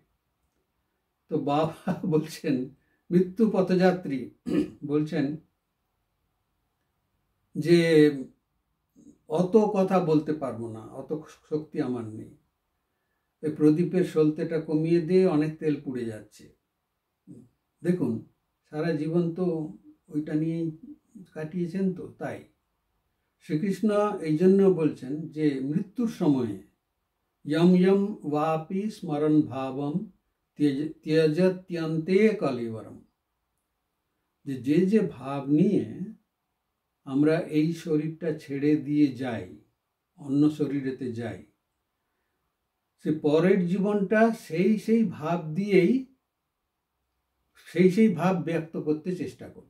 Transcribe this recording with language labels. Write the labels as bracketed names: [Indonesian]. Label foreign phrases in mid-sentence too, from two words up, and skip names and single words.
[Bangla] তো বাবা বলছেন, মৃত্যু পথযাত্রী বলছেন যে অত কথা বলতে পারবো না, অত শক্তি আমার নেই, এই প্রদীপের সলতেটা কমিয়ে দিয়ে অনেক তেল পুড়ে যাচ্ছে। দেখুন, সারা জীবন তো ওইটা নিয়েই কাটিয়েছেন, তো তাই শ্রীকৃষ্ণ এই জন্য বলছেন যে মৃত্যুর সময়ে [Sanskrit] यम यम वापि स्मरण भावम त्यजत्यन्ते कलिवरम, [Bangla] যে যে ভাব নিয়ে আমরা এই শরীরটা ছেড়ে দিয়ে যাই, অন্য শরীরেতে যাই, সে পরের জীবনটা সেই ভাব দিয়েই সেই ভাব ব্যক্ত করতে চেষ্টা করবে।